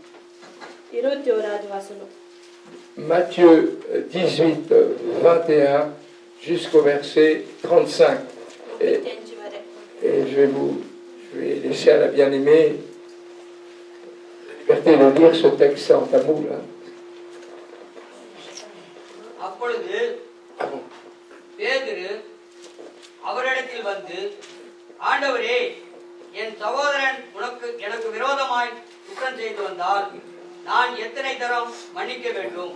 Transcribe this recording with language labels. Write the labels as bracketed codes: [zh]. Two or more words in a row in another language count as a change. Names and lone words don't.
[fr] Matthieu 18, 21 jusqu'au verset 35. Et je vais laisser à la bien-aimée la liberté de lire ce texte en tamoul. [ta] அப்பொழுது பேதுரு அவரிடத்தில் வந்து, ஆண்டவரே, என் சகோதரன் எனக்கு விரோதமாய் குற்றம் செய்து வந்தால் நான் எத்தனை தரம் மன்னிக்க வேண்டும்?